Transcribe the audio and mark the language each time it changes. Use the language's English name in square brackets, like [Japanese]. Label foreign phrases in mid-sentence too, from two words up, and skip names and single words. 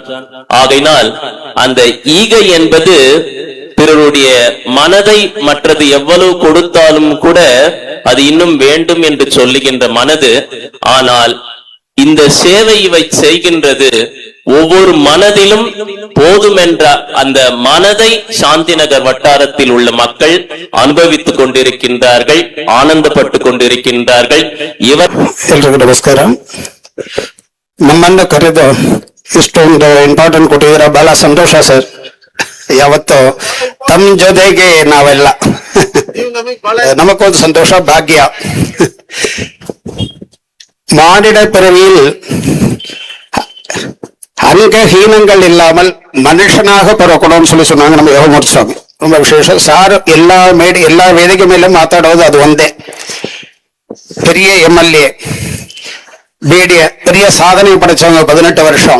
[Tamil] ஆகையினால் அந்த ஈகை என்பது பிறருடைய மனதை மற்றது எவ்வளவு கொடுத்தாலும் கூட அது இன்னும் வேண்டும் என்று சொல்லுகின்ற மனது. ஆனால் இந்த சேவை இவை செய்கின்றது ஒவ்வொரு மனதிலும் போதும் என்ற அந்த மனதை சாந்திநகர் வட்டாரத்தில் உள்ள மக்கள் அனுபவித்துக் கொண்டிருக்கின்றார்கள், ಆನಂದಪಟ್ಟು கொண்டிருக்கின்றார்கள். [Kannada] ಇವರು ಎಲ್ರಿಗೂ ನಮಸ್ಕಾರ. ನಮ್ಮನ್ನ ಕರೆದು ಇಷ್ಟೊಂದು ಇಂಪಾರ್ಟೆಂಟ್ ಕೊಟ್ಟಿದ್ದೀರಾ, ಬಹಳ ಸಂತೋಷ ಸರ್. ಯಾವತ್ತು ತಮ್ಮ ಜೊತೆಗೆ ನಾವೆಲ್ಲ [Tamil] நமக்கு சந்தோஷ பாக்யா. மானிட பிறவியில் அங்கஹீனங்கள் இல்லாமல் மனுஷனாக பிறக்கணும்னு சொன்னாங்க நம்ம யோகமூர்த்தி சுவாமி. ரொம்ப விசேஷம் சார். எல்லா வேதிக்கை மேலும் மாத்தாடுவது அது ஒன்றே. பெரிய எம்எல்ஏ, பிடிஏ, பெரிய சாதனை படைச்சவங்க, 18 வருஷம்.